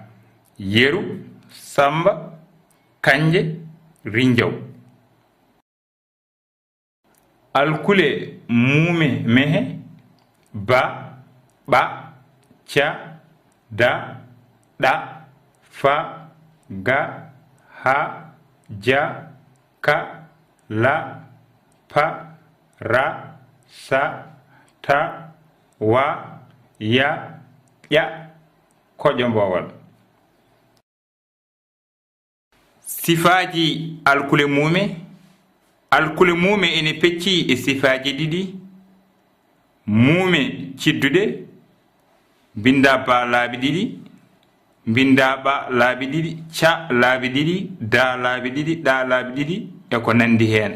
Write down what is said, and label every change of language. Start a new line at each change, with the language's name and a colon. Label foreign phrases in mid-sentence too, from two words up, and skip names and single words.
Fula: Yeru, samba, kanje, rinjaw. Alkule mume mehe ba, ɓa, ca, da, ɗa, fa, ga, ha, ja, ka, la, pa, ra, sa, ta, wa, ya, ƴa, koƴo mbowal. Sifaji alkule mume. Alkule mume ene pecci e sifaji ɗiɗi. Mume ciddude binda ba laabi ɗiɗi, binda ɓa laabi ɗiɗi, ca laabi ɗiɗi, da laabi ɗiɗi, ɗa laabi ɗiɗi e ko nandi hen.